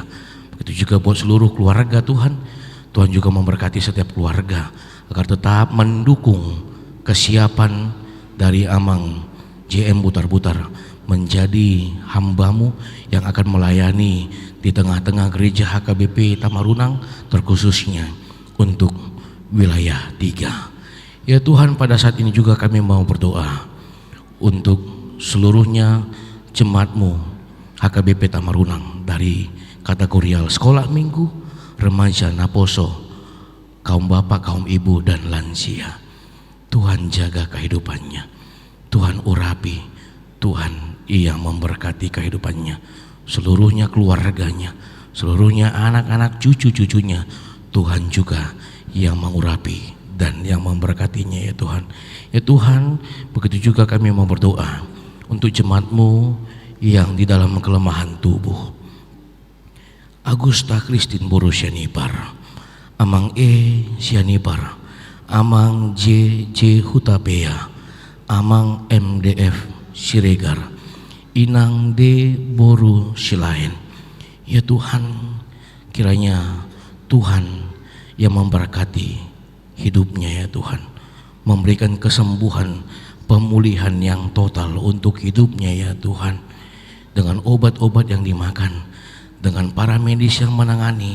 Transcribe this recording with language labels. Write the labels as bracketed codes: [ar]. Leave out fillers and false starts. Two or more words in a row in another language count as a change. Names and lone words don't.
[id] Begitu juga buat seluruh keluarga Tuhan. Tuhan juga memberkati setiap keluarga agar tetap mendukung kesiapan dari Amang JM Butar-Butar menjadi hamba-Mu yang akan melayani di tengah-tengah gereja HKBP Tamarunang, terkhususnya untuk wilayah 3. Ya Tuhan, pada saat ini juga kami mau berdoa untuk seluruhnya jemaat-Mu HKBP Tamarunang, dari kategorial sekolah minggu, remaja, naposo, kaum bapak, kaum ibu, dan lansia. Tuhan jaga kehidupannya, Tuhan urapi, Tuhan yang memberkati kehidupannya, seluruhnya keluarganya, seluruhnya anak-anak cucu-cucunya. Tuhan juga yang mengurapi dan yang memberkatinya ya Tuhan. Ya Tuhan, begitu juga kami mau berdoa untuk jemaat-Mu yang di dalam kelemahan tubuh. Agusta Kristin Boru Sianipar, Amang E Sianipar, Amang J Hutapea, Amang MDF Siregar, Inang D Boru Silain. Ya Tuhan, kiranya Tuhan yang memberkati hidupnya ya Tuhan, memberikan kesembuhan, pemulihan yang total untuk hidupnya ya Tuhan, dengan obat-obat yang dimakan, dengan para medis yang menangani.